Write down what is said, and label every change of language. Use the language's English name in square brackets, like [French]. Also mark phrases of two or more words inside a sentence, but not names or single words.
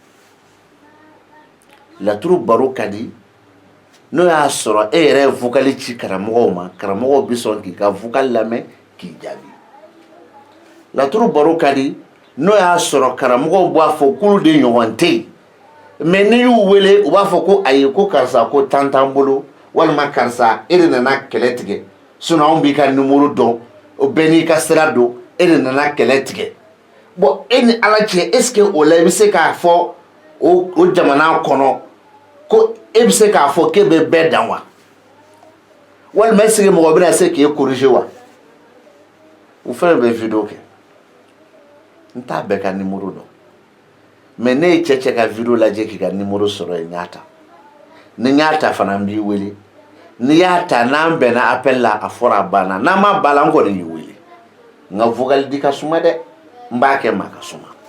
[Bambara] laturu baro ka di n'o y'a sɔrɔ e yɛrɛ ye vocali ci karamɔgɔw ma karamɔgɔw bɛ sɔn k'i ka vocal lamɛn k'i jaabi laturu baro ka di n'o y'a sɔrɔ karamɔgɔw b'a fɔ k'olu de ɲɔgɔn tɛ yen mais n'i y'u wele u b'a fɔ ko ayi ko karisa ko tan t'an bolo walima karisa e de nana kɛlɛ tigɛ sinon anw b'i ka numéro dɔn o bɛɛ n'i ka sira don e de nana kɛlɛ tigɛ bon e ni ala cɛ [French] est ce que [Bambara] o la i bɛ se k'a fɔ o jamana kɔnɔ ko e bɛ se k'a fɔ k'e bɛ bɛɛ dan wa walima [French] est ce que [Bambara] mɔgɔ bɛna se k'e corriger wa u fɛnɛ bɛ video kɛ n t'a bɛɛ ka numéro dɔn mais ne ye cɛ ka video lajɛ k'i ka numéro sɔrɔ yen n y'a ta ni n y'a ta fana n b'i wele n'i y'a ta n'an bɛnna appel la a fɔra a banna n'an ma ban la n kɔni y'i wele n ka vocal di ka suma dɛ n b'a kɛ maa ka suma